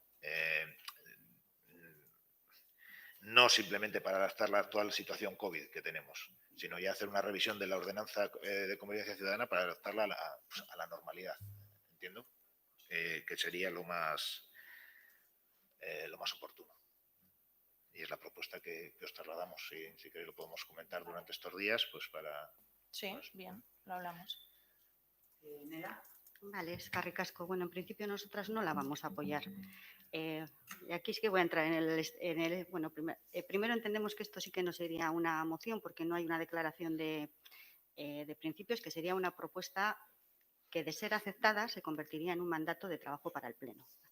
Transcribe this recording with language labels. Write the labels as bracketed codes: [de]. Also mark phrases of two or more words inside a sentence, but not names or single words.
[es] No simplemente para adaptar la actual situación COVID que tenemos, sino ya hacer una revisión de la ordenanza de convivencia ciudadana para adaptarla a la normalidad, ¿entiendo? Que sería lo más oportuno. Y es la propuesta que os trasladamos. Si queréis lo podemos comentar durante estos días, pues para... Sí, pues, bien, lo hablamos. Nela. [eu] Vale, eskerrik asko. [es] Bueno, en principio nosotras no la vamos a apoyar. Y aquí es que voy a entrar bueno, primero entendemos que esto sí que no sería una moción porque no hay una declaración de principios, que sería una propuesta que, de ser aceptada, se convertiría en un mandato de trabajo para el Pleno.